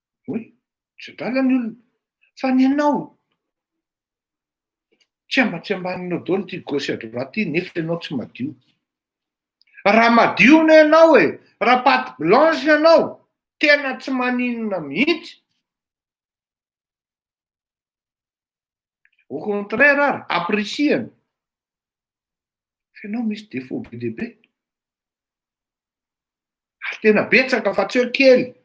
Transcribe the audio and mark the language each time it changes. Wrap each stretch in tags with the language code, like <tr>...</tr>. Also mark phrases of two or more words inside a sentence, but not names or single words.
<mg>oe tsy adalany olona fa ny anao tsy ambaninao daholo ty</mg> <fr>gauche à droite</fr> <mg>ty nefa ianao tsy madio. Raha madio no ianao e, raha</mg> <fr>patte blanche</fr> <mg>ianao tena tsy maninona mihitsy.</mg> <fr>Au contraire</fr> <mg>ary aprisiany fa ianao misy défaut be dehibe ary tena betsaka fa tsy eo kely.</mg>